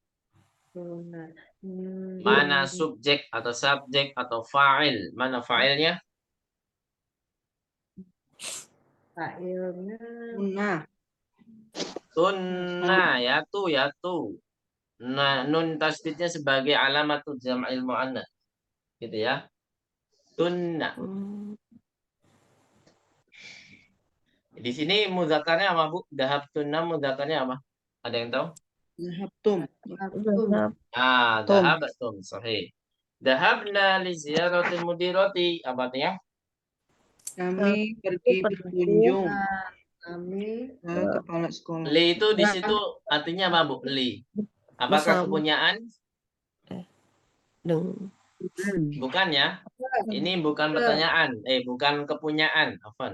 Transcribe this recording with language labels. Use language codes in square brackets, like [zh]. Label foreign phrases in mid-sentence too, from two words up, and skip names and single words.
[id] mana subjek atau subjek atau fa'il? Mana fa'ilnya? Fa'ilnya. Nah. Tunna ya tuh. Nah, nun tasdidnya sebagai [ar] علامة الجمع المؤنث. [id] Gitu ya. Tunna. Di sini mudzakarnya apa, Bu? [ar] ذهبتن [id] mudzakarnya apa? Ada yang tahu? [ar] Zahabtum. ذهبتم صحيح. ذهبنا لزيارة المديرة. [id] Apa artinya? Kami pergi berkunjung Kami ke kepala sekolah. Li itu di situ artinya apa, Bu? Li. Apakah kepunyaan? Bukan ya. Ini bukan pertanyaan. Bukan kepunyaan. Afwan.